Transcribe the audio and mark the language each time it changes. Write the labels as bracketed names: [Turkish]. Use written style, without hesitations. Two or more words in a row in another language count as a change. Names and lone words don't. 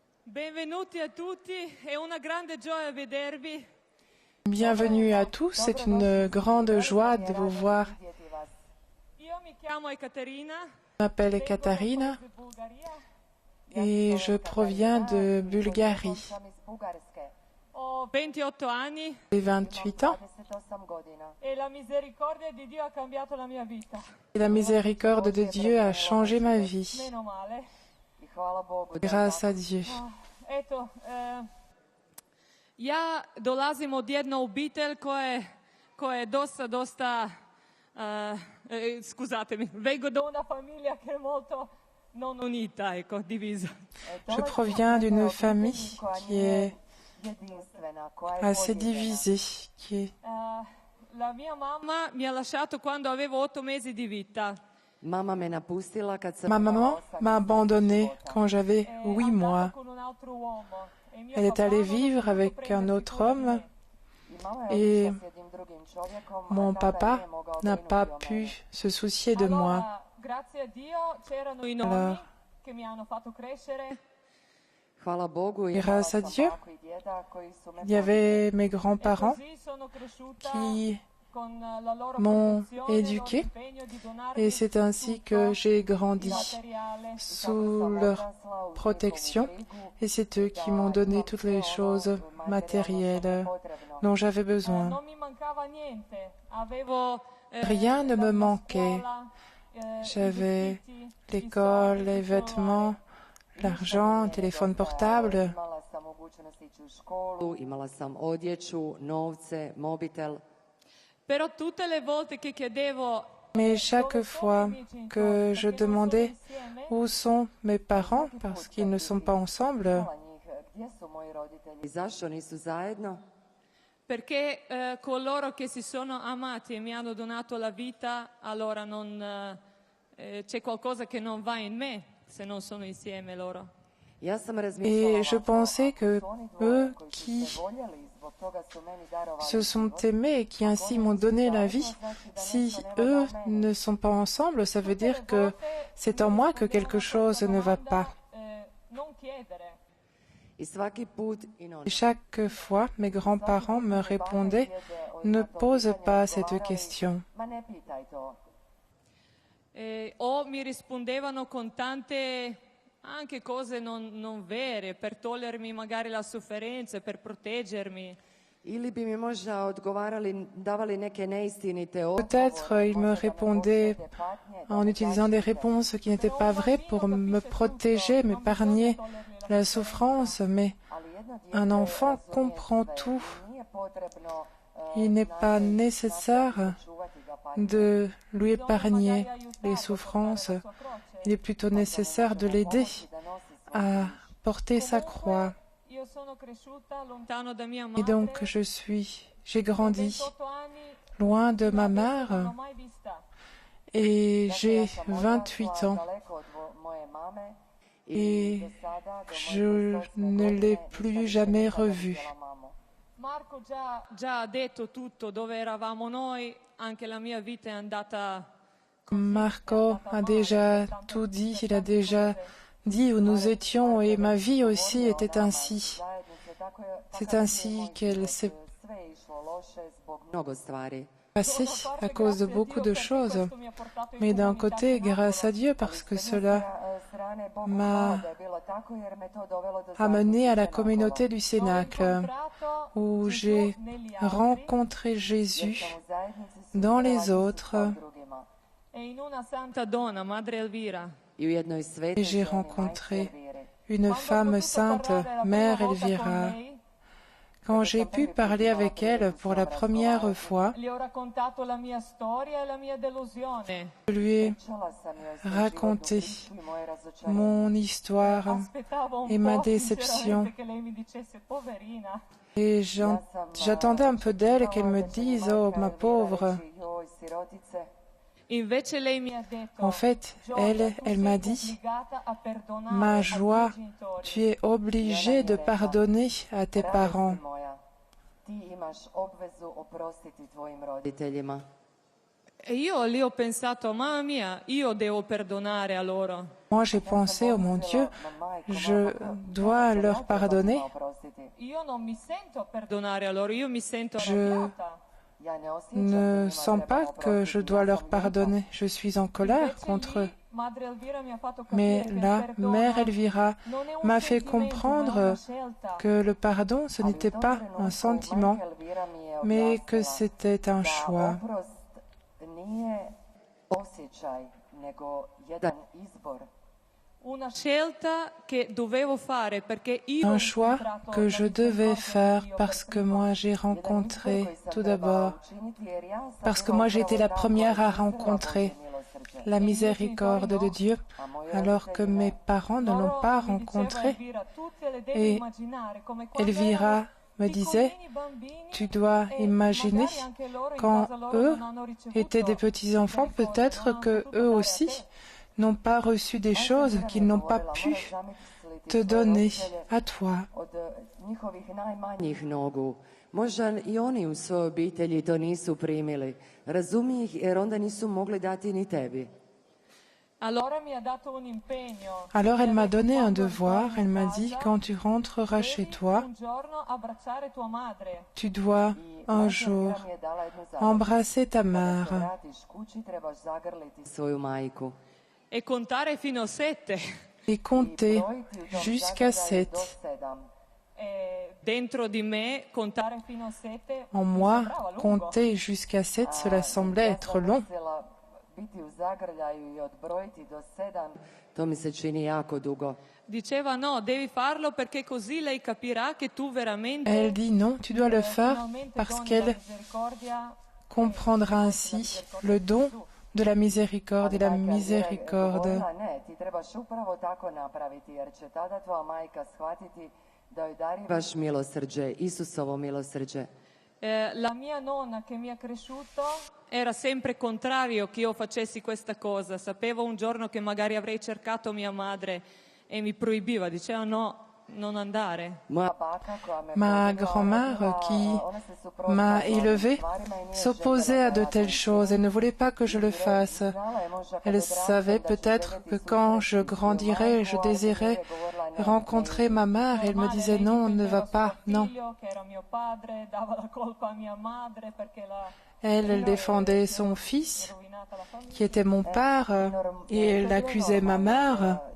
[Italian] Benvenuti a tutti, è una grande gioia vedervi. [French] Bienvenue à tous, c'est une grande joie de vous voir. [Italian] Io mi chiamo Ekaterina, [French] Je m'appelle Katarina et je proviens de Bulgarie. [Italian] ho 28 anni [French] J'ai 28 ans [Italian] e la misericordia di Dio ha cambiato la mia vita. [French] et la miséricorde de Dieu a changé ma vie. [Italian] Meno male. [French] Grâce à Dieu. [Croatian] Eto, ja dolazim od jedne obitelj koja je dosta, [Italian] scusatemi, vengo da una famiglia che è molto non unita, ecco, divisa. [French] Je proviens d'une famille qui est assez divisée, qui est... [Italian] La mia mamma mi ha lasciato quando avevo 8 mesi di vita. [French] Ma maman m'a abandonnée quand j'avais 8 mois. [Italian] Con un altro uomo. E mio [French] Elle est allée [Italian] papà non [French] vivre [Italian] ha [French] avec [Italian] potuto [French] un [Italian] prendersi [French] autre [Italian] cura di [French] homme [Italian] me. [French] et mon papa n'a pas pu se soucier de moi. [Italian] Allora, grazie a Dio c'erano i [French] Alors, [Italian] nonni che mi hanno fatto crescere. [French] grâce à Dieu, il y avait mes grands-parents [Italian] Così sono cresciuta [French] qui [Italian] con la loro [French] m'ont [Italian] protezione, [French] éduquée [Italian] l'impegno di donarmi [French] et c'est ainsi que j'ai grandi [Italian] materiale. [French] sous leur protection et c'est eux qui m'ont donné toutes les choses matérielles dont j'avais besoin. [Italian] Non mi mancava niente. Avevo [French] Rien ne me manquait. [Italian] scuola, [French] J'avais l'école, les vêtements, l'argent, un téléphone portable. [Croatian] Imala sam odjeću, novce, mobitel. [Italian] Però tutte le volte che chiedevo [French] Mais chaque fois que je demandais où sont mes parents parce qu'ils ne sont pas ensemble, [Croatian] I zašto nisu zajedno? [Italian] perché coloro che si sono amati e mi hanno donato la vita, allora non c'è qualcosa che non va in me se non sono insieme loro. [Croatian] Ja sam [French] et [Croatian] razmišljala [French] je pensais que eux qui se sont aimés et qui ainsi m'ont donné la vie, si eux ne sont pas ensemble, ça veut dire que c'est en moi que quelque chose ne va pas. [Italian] Non chiedere. [Croatian] i svaki put [French] Et chaque fois, mes grands-parents me répondaient, ne pose pas cette question. [Italian] O mi rispondevano con tante anche cose non vere per togliermi magari la sofferenza, per proteggermi. [Croatian] ili bi mi možda odgovarali, davali neke neistinite [French] Peut-être ils me répondaient en utilisant des réponses qui n'étaient pas vraies pour me protéger, m'épargner la souffrance, mais un enfant comprend tout. Il n'est pas nécessaire de lui épargner les souffrances. Il est plutôt nécessaire de l'aider à porter sa croix. [Italian] Io sono cresciuta lontano da mia [French] Et [Italian] madre. [French] donc j'ai grandi [Italian] 28 anni [French] loin de ma [Italian] non [French] mère [Italian] l'ho mai vista. [French] et j'ai 28 ans et je ne l'ai plus jamais revue. [Italian] Marco già ha detto tutto dove eravamo noi, anche la mia vita è andata [French] Marco a déjà tout dit, il a déjà dit où nous étions et ma vie aussi était ainsi. C'est ainsi qu'elle s'est [Croatian] mnogo stvari. [French] passée à cause de beaucoup de choses. Mais d'un côté, grâce à Dieu, parce que cela m'a amené à la communauté du Cénacle, où j'ai rencontré Jésus dans les autres [Italian] e in una santa donna, Madre Elvira. [Croatian] I u jednoj [French] et [Croatian] svetoj [French] j'ai [Croatian] ženi, [French] rencontré [Croatian] majke Elvire. [French] une femme sainte, Mère Elvira. Quand j'ai pu parler avec elle pour la première fois, [Italian] Gli ho raccontato la mia storia e la mia delusione. [French] je lui ai raconté mon histoire [Italian] Aspettavo [French] et [Italian] un [French] ma [Italian] po' [French] déception. [Italian] sinceramente che lei mi dicesse poverina. [French] Et j'attendais un peu d'elle qu'elle me dise, oh ma pauvre. [Italian] Invece lei mi ha detto, [French] En fait, [Italian] Gioia, [French] elle [Italian] tu [French] m'a [Italian] sei [French] dit, [Italian] obbligata a perdonare [French] ma [Italian] ai [French] joie, [Italian] tuoi genitori. [French] tu es obligée de pardonner à tes parents. [Croatian] Ti imaš obvezu oprostiti tvojim roditeljima. [Italian] E io lì ho pensato, mamma mia, io devo perdonare a loro. [French] Moi, j'ai pensé, oh mon Dieu, je dois leur pardonner. [Italian] Io non mi sento perdonare a loro, io mi sento [French] Je [Italian] arrabbiata. [French] ne sens pas que je dois leur pardonner. Je suis en colère contre eux. [Italian] Madre Elvira mi ha fatto [French] Mais [Italian] capire che [French] là, [Italian] il perdono [French] Mère Elvira [Italian] non è un [French] m'a fait [Italian] sentimento, ma è [French] comprendre [Italian] una scelta. [French] que le pardon, ce n'était pas un sentiment, mais que c'était un choix. [Italian] Una scelta che dovevo fare perché io [French] Un [Italian] ho [French] choix [Italian] incontrato [French] que [Italian] la [French] je devais [Italian] misericordia [French] faire [Italian] di Dio [French] parce [Italian] per [French] que [Italian] primo. [French] moi j'ai rencontré tout d'abord, parce que moi j'ai été la première à rencontrer la miséricorde de Dieu, alors que mes parents ne l'ont pas rencontrée. Et Elvira me disait, tu dois imaginer, quand eux étaient des petits-enfants, peut-être que eux aussi n'ont pas reçu des choses qu'ils n'ont pas pu te donner à toi. [Croatian] Možda i oni u svojoj obitelji to nisu primili. Razumi ih jer onda nisu mogli dati ni tebi. [French] Alors elle m'a donné un devoir, elle m'a dit, quand tu rentreras chez toi, tu dois un jour embrasser ta mère [Italian] E contare fino a 7. [French] et compter jusqu'à 7. [Italian] Dentro di me contare fino a 7. [French] En moi, compter jusqu'à 7, cela semblait être long. [Croatian] To mi se čini jako dugo. [Italian] Diceva no, devi farlo perché così lei capirà che tu veramente [French] Elle dit non, tu dois le faire parce qu'elle comprendra ainsi le don de la miséricorde et la miséricorde. [Croatian] Baš milosrđe, Isusovo milosrđe. [Italian] La mia nonna che mi ha cresciuto era sempre contrario che io facessi questa cosa. Sapevo un giorno che magari avrei cercato mia madre e mi proibiva, diceva no, non andare. [French] Ma grand-mère qui m'a élevée s'opposait à de telles choses. Elle ne voulait pas que je le fasse. Elle savait peut-être que quand je grandirais, je désirais rencontrer ma mère. Elle me disait non, ne va pas, non. Elle défendait son fils, qui était mon père, et elle accusait ma mère.